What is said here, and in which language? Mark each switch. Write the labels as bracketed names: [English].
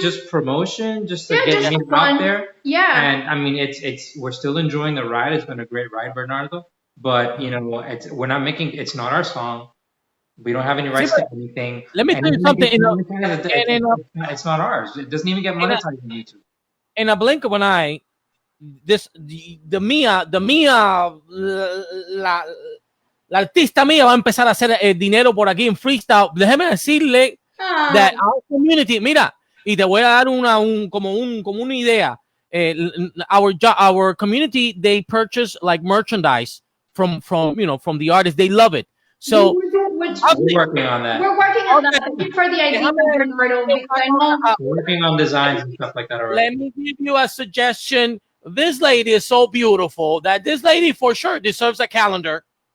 [English] just promotion, just to get names out there. Yeah. And I mean, it's we're still enjoying the ride. It's been a great ride, Bernardo. But you know, we're not making. It's not our song. We don't have any rights to anything. Let me tell you something. It's not ours. It doesn't even get monetized on YouTube. In a blink of an eye, the MIA, [Spanish] la artista mía va a empezar a hacer dinero por aquí en freestyle. Déjeme decirle [English] that our community, [Spanish] mira, y te voy a dar como una idea. [English] Our community, they purchase like merchandise from the artists. They love it. So we're working on that. We're working on that. Thank you for the idea, Bernardo. We're working on designs and stuff like that already. Let me give you a suggestion. This lady is so beautiful that this lady for sure deserves a calendar.